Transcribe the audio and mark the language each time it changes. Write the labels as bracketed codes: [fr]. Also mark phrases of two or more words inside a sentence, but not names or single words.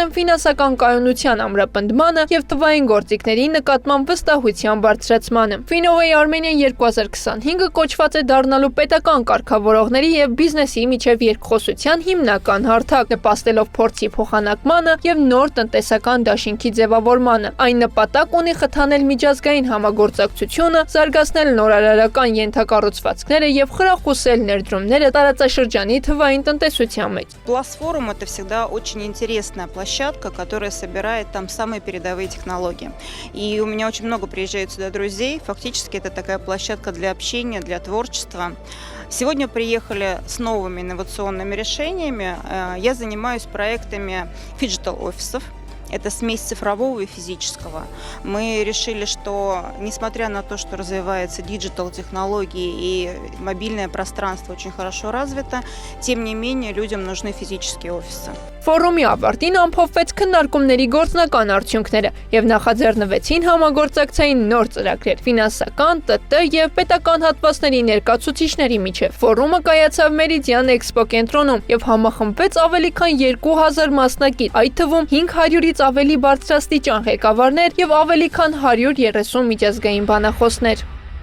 [hy] են ֆինանսական կայունության ամրապնդմանը և թվային գործիքների նկատմամբ վստահության բարձրացմանը։ Finovate Armenia 2025-ը կոչված է դառնալու պետական կարգավորողների և բիզնեսի միջև երկխոսության հիմնական հարթակ, նպաստելով փորձի փոխանակմանը և նոր տնտեսական դաշինքի ձևավորմանը։ Այն նպատակ ունի խթանել միջազգային համագործակցությունը, զարգացնել նորարարական ենթակառուցվածքները և խրախուսել ներդրումները տարածաշրջանի թվային տնտեսության մեջ։ [ru] Plus Forum — это всегда очень интересная площадка, которая собирает там самые передовые технологии. И у меня очень много приезжает сюда друзей. Фактически это такая площадка для общения, для творчества. Сегодня приехали с новыми инновационными решениями. Я занимаюсь проектами фиджитал-офисов. Это смесь цифрового и физического. Мы решили, что несмотря на то, что развивается диджитал-технологии и мобильное пространство очень хорошо развито, тем не менее людям нужны физические офисы. [hy] Ֆորումի ավարտին ամփոփվեց քննարկումների գործնական արդյունքները և նախաձեռնվեցին համագործակցային նոր ծրագրեր ֆինանսական, ՏՏ և պետական հատվածների ներկայացուցիչների միջև։ Ֆորումը կայացավ Meridian Expo կենտրոնում և համախմբվեց ավելի քան 2000 մասնակից, այդ թվում 500-ից ընդգրկած ավելի բարձրաստիճան ղեկավարներ եւ ավելի քան 130 միջազգային բանախոսներ։